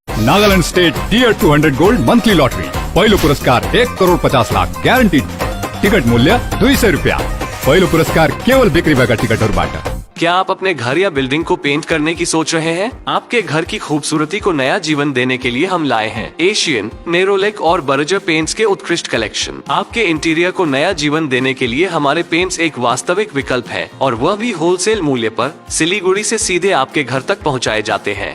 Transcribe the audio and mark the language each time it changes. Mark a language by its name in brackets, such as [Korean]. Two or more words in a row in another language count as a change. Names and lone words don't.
[Nepali] नागालैंड स्टेट टियर 200 गोल्ड मंथली लॉटरी। पहिलो पुरस्कार 1,50,00,000 ग्यारंटी। टिकट मूल्य 200 रुपया। पहिलो पुरस्कार केवल बिक्री भएका टिकटहरूबाट। [Hindi] क्या आप अपने घर या बिल्डिंग को पेंट करने की सोच रहे हैं? आपके घर की खूबसूरती को नया जीवन देने के लिए हम लाए हैं एशियन, नेरोलेक और बर्जर पेंट्स के उत्कृष्ट कलेक्शन। आपके इंटीरियर को नया जीवन देने के लिए हमारे पेंट्स एक वास्तविक विकल्प है, और वह भी होलसेल मूल्य पर सिलीगुड़ी से सीधे आपके घर तक पहुंचाए जाते हैं।